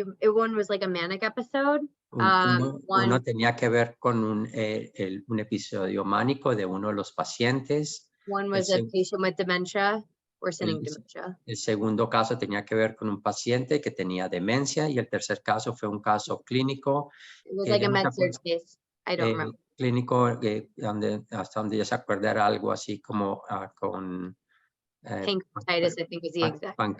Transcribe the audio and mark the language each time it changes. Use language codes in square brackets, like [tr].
[en] one was like a manic episode. [es] uno tenía que ver con un episodio mánico de uno de los pacientes. [en] One was a patient with dementia, worsening dementia. [es] El segundo caso tenía que ver con un paciente que tenía demencia, y el tercer caso fue un caso clínico. [en] It was like a med-surg case. I don't remember. [es] Clínico, hasta donde ya se acuerda era algo así como con [en] Pancreatitis, I think was the exact.